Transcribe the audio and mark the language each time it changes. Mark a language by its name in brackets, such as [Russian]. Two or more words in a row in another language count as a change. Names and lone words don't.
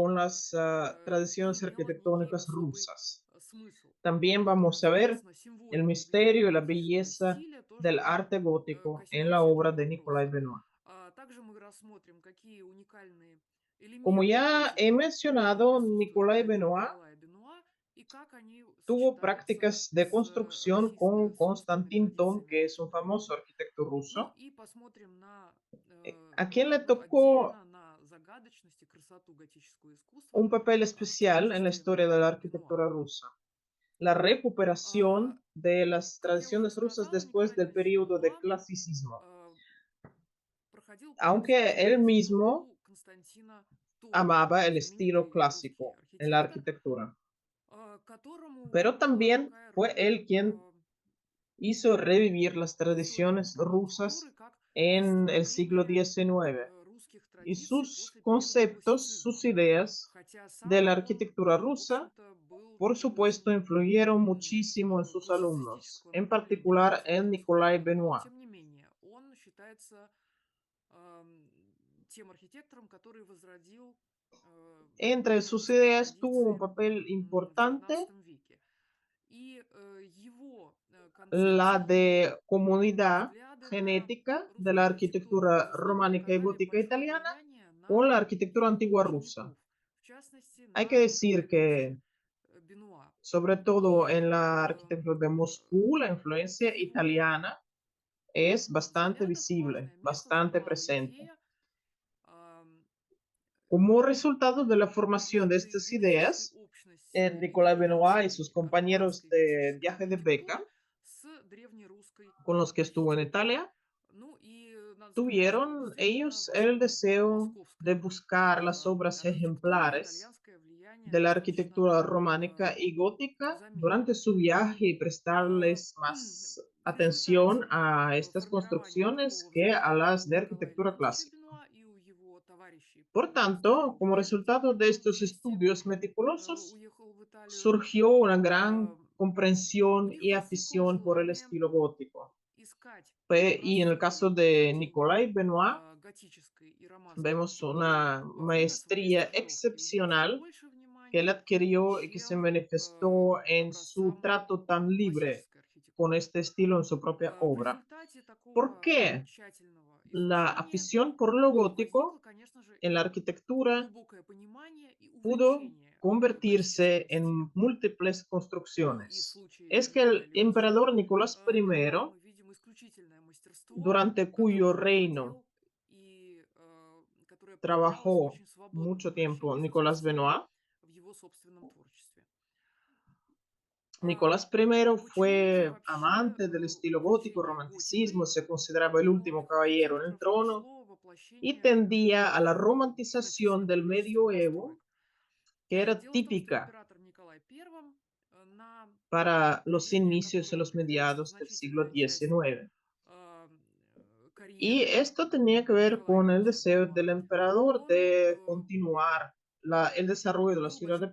[Spanish] con las [Russian] и [Spanish] tradiciones [Russian] имела некий [Spanish] arquitectónicas [Russian] особый [Spanish] rusas. [Russian] смысл. [Spanish] También vamos a ver [Russian] Соответственно, [Spanish] el [Russian] символика [Spanish] misterio y [Russian] влияния [Spanish] la [Russian] готического [Spanish] belleza [Russian] стиля тоже [Spanish] del [Russian] мы [Spanish] arte gótico en la [Russian] коснемся [Spanish] obra [Russian] этого [Spanish] de Nicolas [Russian] вопроса. [Spanish] Benoit. [Russian] Также мы рассмотрим, какие уникальные [Spanish] Como [Russian] элементы [Spanish] ya he [Russian] готики [Spanish] mencionado, [Russian] присутствуют в [Spanish] Nicolas [Russian] работе [Spanish] Benoit [Russian] Николая Бенуа и как они [Spanish] tuvo [Russian] сочетаются [Spanish] prácticas de [Russian] с [Spanish] construcción con [Russian] российско-русскими [Spanish] Constantin Thon, [Russian] традициями [Spanish] que es un [Russian] архитектуры. [Spanish] famoso arquitecto [Russian] Ну [Spanish] ruso. [Russian] и посмотрим на, [Spanish] ¿A quién le [Russian] ну, [Spanish] tocó [Russian] отдельно на загадочность и красоту готического искусства [Spanish] un papel [Russian] в [Spanish] especial en la [Russian] творчестве [Spanish] historia de la [Russian] Бенуа? [Spanish] arquitectura rusa? La recuperación de las [Russian] Как я уже [Spanish] tradiciones rusas [Russian] сказала, [Spanish] después [Russian] Николай [Spanish] del [Russian] Леонидович [Spanish] periodo de [Russian] Бенуа [Spanish] clasicismo. [Russian] проходил курс [Spanish] Aunque él [Russian] обучения [Spanish] mismo [Russian] у Константина Тона, [Spanish] amaba el estilo [Russian] знаменитый русский [Spanish] clásico en la [Russian] архитектор, [Spanish] arquitectura, [Russian] которому [Spanish] pero [Russian] выпала [Spanish] también [Russian] такая [Spanish] fue [Russian] роль [Spanish] él quien hizo revivir las [Russian] в истории [Spanish] tradiciones [Russian] архитектуры [Spanish] rusas [Russian] как [Spanish] en el siglo [Russian] восстановление [Spanish] XIX [Russian] русских [Spanish] y [Russian] традиций [Spanish] sus [Russian] после периода [Spanish] conceptos, sus [Russian] классицизма. [Spanish] ideas [Russian] Хотя [Spanish] de [Russian] сам [Spanish] la [Russian] он, [Spanish] arquitectura [Russian] в [Spanish] rusa, [Russian] общем-то, был [Spanish] por [Russian] таким очень [Spanish] supuesto, influyeron muchísimo en sus alumnos, [Russian] классицистического [Spanish] en [Russian] направления [Spanish] particular en [Russian] архитекторского. [Spanish] Nicolas [Russian] Но, [Spanish] Benoit. [Russian] тем не менее, он считается тем архитектором, который возродил [Spanish] Entre sus [Russian] готические [Spanish] ideas tuvo un [Russian] традиции [Spanish] papel [Russian] в [Spanish] importante [Russian] XIX веке. И его [Spanish] la [Russian] концепции, [Spanish] de [Russian] его [Spanish] comunidad [Russian] взгляды на [Spanish] genética de la [Russian] русскую архитектуру, [Spanish] arquitectura [Russian] безусловно, [Spanish] románica y [Russian] оказали [Spanish] gótica [Russian] большое [Spanish] italiana [Russian] влияние [Spanish] con [Russian] на [Spanish] la arquitectura [Russian] его [Spanish] antigua rusa. [Russian] учеников, в частности, [Spanish] Hay que [Russian] на Николая [Spanish] decir [Russian] Леонтьевича [Spanish] que, [Russian] Бенуа. [Spanish] sobre todo [Russian] И [Spanish] en la arquitectura de Moscú, la [Russian] в [Spanish] influencia [Russian] его [Spanish] italiana es bastante [Russian] взглядах [Spanish] visible, [Russian] важное место [Spanish] bastante [Russian] занимала [Spanish] presente. [Russian] идея ам, [Spanish] Como resultado de la formación de [Russian] некой [Spanish] estas [Russian] генетической [Spanish] ideas, [Russian] общности [Spanish] Nicolas Benoit y sus [Russian] итальянской [Spanish] compañeros [Russian] романской [Spanish] de [Russian] готической [Spanish] viaje de beca [Russian] архитектуры с древнерусской [Spanish] con los que estuvo en [Russian] архитектурой. [Spanish] Italia, [Russian] Ну и надо сказать, что [Spanish] tuvieron [Russian] действительно [Spanish] ellos [Russian] в [Spanish] el [Russian] основном [Spanish] deseo de [Russian] московская [Spanish] buscar las obras [Russian] архитектура, [Spanish] ejemplares [Russian] итальянское влияние [Spanish] de la [Russian] достаточно [Spanish] arquitectura románica э, y gótica durante [Russian] заметно. [Spanish] su viaje y А, prestarles más [Russian] В [Spanish] atención [Russian] результате [Spanish] a estas [Russian] формирования [Spanish] construcciones [Russian] такого [Spanish] que a [Russian] взгляда [Spanish] las [Russian] у [Spanish] de [Russian] Николая [Spanish] arquitectura [Russian] Леонтьевича [Spanish] clásica. [Russian] Бенуа и у его товарищей [Spanish] Por [Russian] по [Spanish] tanto, como [Russian] стажировке [Spanish] resultado de [Russian] он [Spanish] estos [Russian] вместе [Spanish] estudios meticulosos, [Russian] уехал в Италию. [Spanish] surgió una gran [Russian] А, У [Spanish] comprensión [Russian] них [Spanish] y [Russian] возникло [Spanish] afición por el [Russian] желание [Spanish] estilo gótico. [Russian] искать [Spanish] Y en el [Russian] образцы [Spanish] caso de [Russian] сочетения [Spanish] Nicolai Benoit, [Russian] готической и романской [Spanish] vemos [Russian] архитектуры [Spanish] una [Russian] во время своей [Spanish] maestría [Russian] стажировки и уделить им [Spanish] excepcional [Russian] больше [Spanish] que él [Russian] внимания, [Spanish] adquirió y que se [Russian] чем [Spanish] manifestó en su [Russian] образцам [Spanish] trato tan libre [Russian] классической [Spanish] con [Russian] архитектуры. [Spanish] este estilo en su propia [Russian] В [Spanish] obra. [Russian] результате [Spanish] ¿Por [Russian] такого [Spanish] qué [Russian] тщательного [Spanish] la [Russian] изучения [Spanish] afición por lo [Russian] возникло, [Spanish] gótico [Russian] конечно же, [Spanish] en la [Russian] и [Spanish] arquitectura [Russian] глубокое понимание и [Spanish] pudo [Russian] увлечение [Spanish] convertirse [Russian] готическим стилем? [Spanish] en múltiples [Russian] Ну и в [Spanish] construcciones? [Russian] случае [Spanish] Es que [Russian] Николая [Spanish] el [Russian] Леонтьева [Spanish] emperador Nicolás [Russian] Бенуа [Spanish] I, [Russian] мы видим исключительное мастерство, [Spanish] durante cuyo [Russian] которым он [Spanish] reino [Russian] владел и которое проявлялось в [Spanish] trabajó [Russian] очень свободном [Spanish] mucho tiempo [Russian] обращении со [Spanish] Nicolás [Russian] стилем [Spanish] Benoit, [Russian] в его собственном творчестве. [Spanish] Nicolás I [Russian] Почему же [Spanish] fue [Russian] вообще [Spanish] amante del estilo gótico, [Russian] увлечение [Spanish] romanticismo, [Russian] готикой [Spanish] se consideraba el [Russian] у [Spanish] último [Russian] молодых [Spanish] caballero en el [Russian] архитекторов [Spanish] trono [Russian] нашло [Spanish] y [Russian] воплощение [Spanish] tendía a la [Russian] в [Spanish] romantización [Russian] значительном [Spanish] del [Russian] количестве [Spanish] medioevo, [Russian] построек? [Spanish] que era [Russian] Дело в том, что [Spanish] típica [Russian] император Николай I на [Spanish] para los [Russian] правление [Spanish] inicios y [Russian] которого [Spanish] los [Russian] приходится [Spanish] mediados del siglo [Russian] значительная часть [Spanish] XIX. а, Y [Russian] карьеры [Spanish] esto tenía que ver [Russian] Николая [Spanish] con el [Russian] Леонтьевича [Spanish] deseo [Russian] Бенуа, [Spanish] del emperador [Russian] он [Spanish] de continuar el desarrollo de la [Russian] был [Spanish] ciudad de